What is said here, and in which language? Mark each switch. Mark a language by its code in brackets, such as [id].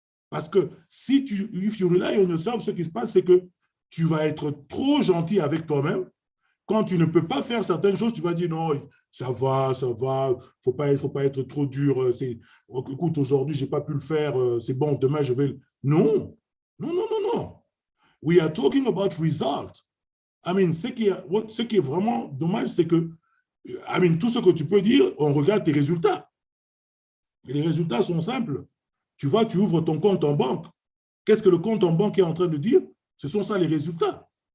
[fr] Parce que [en] if you rely on yourself, [fr] ce qui se passe, c'est que tu vas être trop gentil avec toi-même. Quand tu ne peux pas faire certaines choses, tu vas dire non, ça va, faut pas être trop dur. Écoute, aujourd'hui, j'ai pas pu le faire, c'est bon, demain, je vais. Non. [en] We are talking about results. I mean, [fr] ce qui est vraiment dommage, c'est que, tout ce que tu peux dire, on regarde tes résultats. Et les résultats sont simples. Tu vois, tu ouvres ton compte en banque. Qu'est-ce que le compte en banque est en train de dire? Ce sont ça les résultats.